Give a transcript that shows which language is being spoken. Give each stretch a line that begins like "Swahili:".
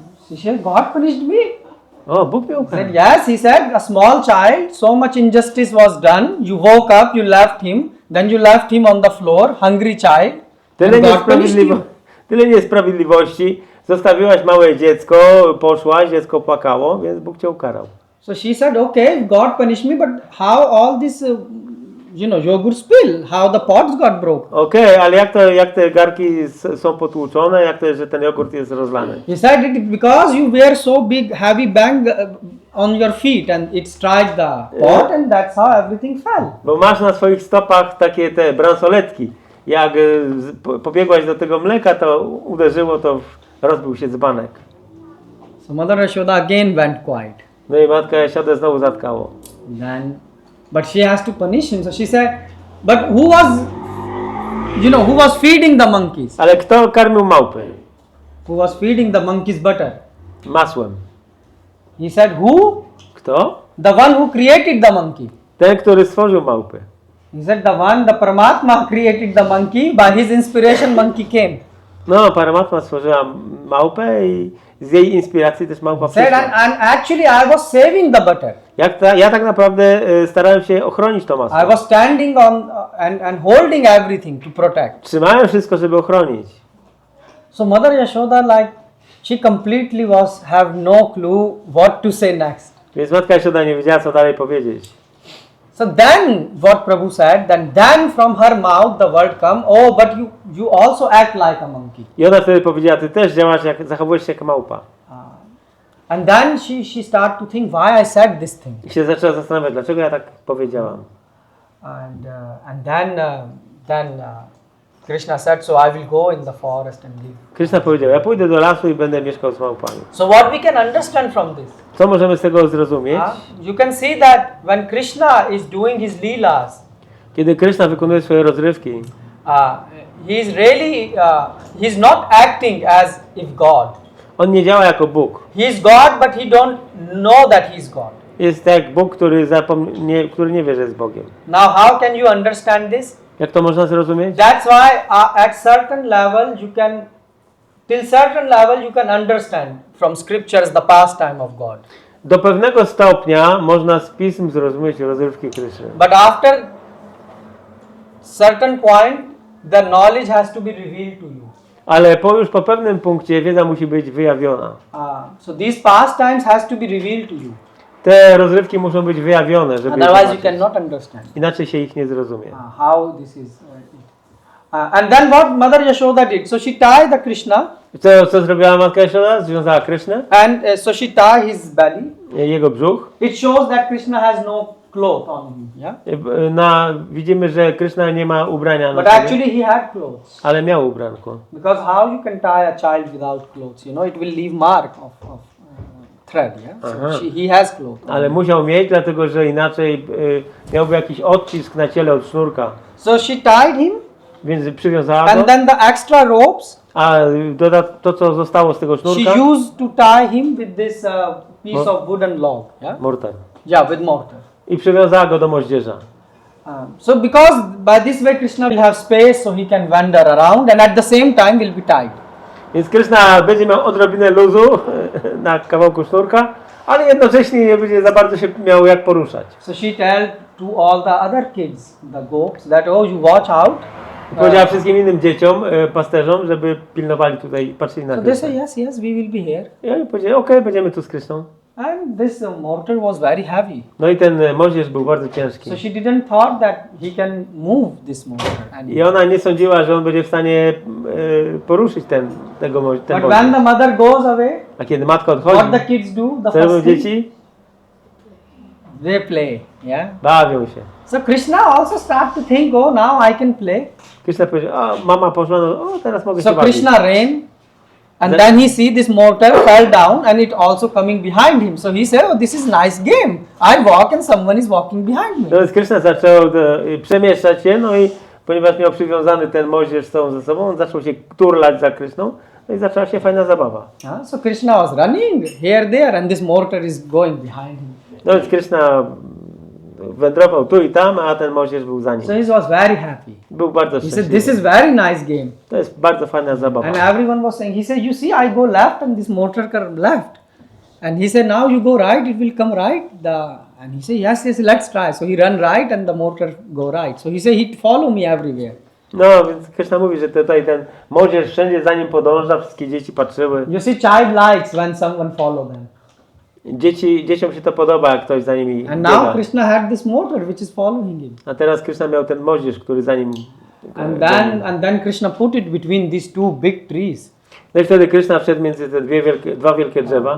English: She said, God punished me.
Polish: O, Bóg mnie
English: He
Polish: ukarał.
English: said, yes. He said, a small child, so much injustice was done. You woke up, you left him, then you left him on the floor, hungry child.
Polish: Tyle
English: And God punished you.
Polish: Tyle niesprawiedliwości. Zostawiłaś małe dziecko, poszłaś, dziecko płakało, więc Bóg cię ukarał.
English: So she said, okay, God punished me, but how all this, yogurt spill? How the pots got broken?
Polish: Okej, ale jak te garki są potłuczone, jak to jest, że ten jogurt jest rozlany?
English: He said, it because you wear so big, heavy bang on your feet and it struck the pot and that's how everything fell.
Polish: Bo masz na swoich stopach takie te bransoletki. Jak pobiegłaś do tego mleka, to uderzyło, to rozbił się dzbanek.
English: So Mother Yashoda again went quiet.
Polish: No i matka Jashoda znowu zatkało.
English: Then, but she has to punish him. So she said, but who was feeding the monkeys?
Polish: Ale kto karmił małpy?
English: Who was feeding the monkeys butter?
Polish: Masłem.
English: He said, who?
Polish: Kto?
English: The one who created the monkey.
Polish: Ten, który stworzył małpy.
English: He said, the Paramatma created the monkey. By his inspiration, monkey came.
Polish: No, Paramatma stworzyła małpę i z jej inspiracji też małpa
English: Said,
Polish: przyszła.
English: and actually I was saving the butter.
Polish: Ja tak naprawdę starałem się ochronić to masło.
English: I was standing on and holding everything to protect.
Polish: Trzymałem wszystko, żeby ochronić.
English: So Mother Yashoda, she completely have no clue what to say next.
Polish: Więc matka Jashoda nie wiedziała, co dalej powiedzieć.
English: So then what Prabhu said, then from her mouth the word come, oh, but you also act like a monkey.
Polish: I ona wtedy powiedziała, ty też działasz, zachowujesz się jak małpa.
English: And then she started to think why I said this thing.
Polish: I się zaczęła zastanawiać, dlaczego ja tak powiedziałam.
English: And then Krishna said, so I will go in the forest and live.
Polish: Krishna powiedział, ja pójdę do lasu i będę mieszkał z małpami.
English: So what we can understand from this?
Polish: Co możemy z tego zrozumieć?
English: You can see that when Krishna is doing his leelas,
Polish: Kiedy Krishna wykonuje swoje rozrywki,
English: he's not acting as if God.
Polish: on nie działa jako Bóg.
English: He is God, but he don't know that he is God.
Polish: Jest jak Bóg, który nie wie, że jest Bogiem.
English: Now how can you understand this?
Polish: Jak to można zrozumieć?
English: That's why at certain level till certain level you can understand from scriptures the pastime of God.
Polish: Do pewnego stopnia można z pism zrozumieć rozrywki Kryszny.
English: But after certain point, the knowledge has to be revealed to you.
Polish: Ale już po pewnym punkcie wiedza musi być wyjawiona.
English: So these pastimes has to be revealed to you.
Polish: Te rozrywki muszą być wyjawione, żeby je
English: Otherwise you
Polish: zobaczyć.
English: cannot understand.
Polish: Inaczej się ich nie zrozumie.
English: How this is. And then what Mother Yashoda did? So she tied the Krishna
Polish: Co zrobiła matka Jashoda? Związała Krysznę,
English: and so she tied his belly.
Polish: jego brzuch.
English: It shows that Krishna has no cloth on him. Yeah.
Polish: Widzimy, że Krishna nie ma ubrania na
English: But
Polish: sobie,
English: actually he had clothes.
Polish: ale miał ubranko.
English: Because how you can tie a child without clothes? It will leave mark of thread. Yeah. So he has clothes.
Polish: Ale musiał mieć, dlatego że inaczej miałby jakiś odcisk na ciele od sznurka.
English: So she tied him,
Polish: Więc przywiązała go,
English: and then the extra ropes
Polish: a to co zostało z tego sznurka,
English: she used to tie him with this piece of wooden log. Yeah. mortar. Yeah, with mortar.
Polish: I przywiązała go do moździerza.
English: So because by this way Krishna will have space so he can wander around and at the same time will be tied.
Polish: Więc Kryszna będzie miał odrobinę luzu na kawałku sznurka, ale jednocześnie nie będzie za bardzo się miał jak poruszać.
English: So she told to all the other kids, the goats, that oh you watch out.
Polish: Powiedziała wszystkim innym dzieciom, pasterzom, żeby pilnowali tutaj, patrzyli na
English: So they
Polish: Kryszna.
English: say yes, we will be here.
Polish: I oni powiedzieli, okej, będziemy tu z Kryszną.
English: And this mortar was very heavy.
Polish: No i ten moździerz był bardzo ciężki.
English: So she didn't thought that he can move this mortar.
Polish: I ona nie sądziła, że on będzie w stanie poruszyć ten
English: But
Polish: moździerz.
English: when the mother goes away,
Polish: A kiedy matka
English: what the
Polish: odchodzi,
English: kids do? The
Polish: co robią
English: first thing,
Polish: dzieci?
English: they play. Yeah.
Polish: Bawią się.
English: So Krishna also start to think, oh now I can play.
Polish: Kryszna powiedział, o mama poszła, no o teraz mogę się
English: So
Polish: bawić.
English: Krishna ran, and Then- then he see this mortar fell down, and it also coming behind him. So he said, "Oh, this is nice game. I walk, and someone is walking behind me."
Polish: No więc Kryszna zaczął przemieszczać się, no i ponieważ miał przywiązany ten moździerz z tą ze sobą, on zaczął się turlać za Kryszną, no i zaczęła się fajna zabawa.
English: So Krishna was running here, there, and this mortar is going behind him.
Polish: No więc Kryszna wędrował tu i tam, a ten moździerz był za nim.
English: So he was very happy.
Polish: Był bardzo
English: He said,
Polish: szczęśliwy.
English: "This is very nice game."
Polish: To jest bardzo fajna zabawa.
English: And everyone was saying, he said, "You see, I go left, and this mortar come left." And he said, "Now you go right, it will come right." And he said, "Yes, yes, let's try." So he run right, and the mortar go right. So he said, "He follow me everywhere."
Polish: No więc Kryszna mówi, że tutaj ten moździerz wszędzie za nim podąża, wszystkie dzieci patrzyły.
English: You see, child likes when someone follow them.
Polish: Dzieciom się to podoba, jak ktoś za nimi
English: And now
Polish: biega.
English: Krishna had this mortar which is following him.
Polish: A teraz Kryszna miał ten moździerz, który za nim...
English: And then Krishna put it between these two big trees.
Polish: No i wtedy Kryszna wszedł między te dwa wielkie drzewa.